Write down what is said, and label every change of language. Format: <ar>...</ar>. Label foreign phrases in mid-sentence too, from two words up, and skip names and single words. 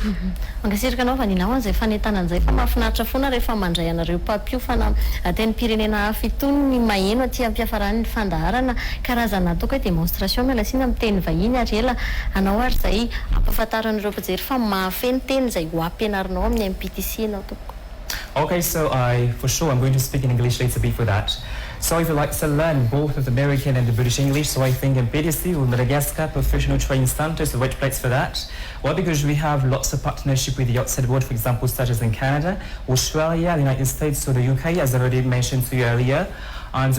<mg>mangasirika anao vaninao an'izay fanentanan'izay fa mahafinaritra foana rehefa mandray anareo mpampiofana teny pirenena hafa itony ny maheno aty ampiafarany ny fandaharana karazana ataoko hoe démonstration mialasina amin'ny teny vahiny ary ela anao ary izay ampahafantaran'ireo mpijery fa mahafeno teny izay ho ampianarinao amin'ny MPTC anao tompoko.</mg> <en>Okay, so for sure I'm going to speak in English later before that. So if you'd like to learn both of the American and the British English, so I think MPTC or Madagascar Professional Training Centre is the right place for that. Well, because we have lots of partnership with the outside world, for example, such as in Canada, Australia, the United States, or the UK, as I already mentioned to you earlier.</en>